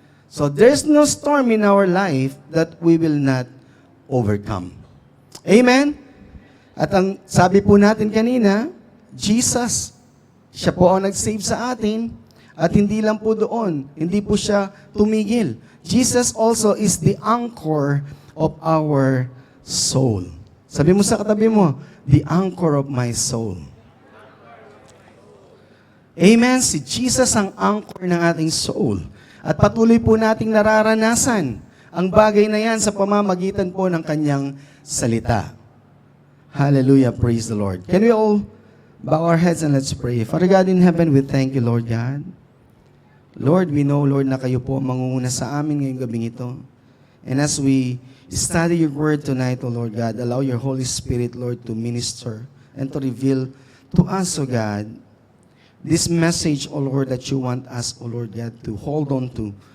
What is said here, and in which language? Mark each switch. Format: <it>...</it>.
<en>So there's no storm in our life that we will not overcome. Amen?</en> <tl>At ang sabi po natin kanina, Jesus, siya po ang nag-save sa atin, at hindi lang po doon, hindi po siya tumigil.</tl> <en>Jesus also is the anchor of our soul.</en> <tl>Sabi mo sa katabi mo,</tl> <en>the anchor of my soul. Amen?</en> <tl>Si Jesus ang anchor ng ating soul. At patuloy po nating nararanasan ang bagay na yan sa pamamagitan po ng kanyang salita.</tl> <en>Hallelujah, praise the Lord. Can we all bow our heads and let's pray. Father God in heaven, we thank you, Lord God.</en> <tl>Lord,</tl> <en>we know,</en> <tl>Lord, na kayo po mangunguna sa amin ngayong gabing ito.</tl> <en>And as we study your word tonight, O Lord God, allow your Holy Spirit, Lord, to minister and to reveal to us, O God, this message, O Lord, that you want us, O Lord God, to hold on to.</en>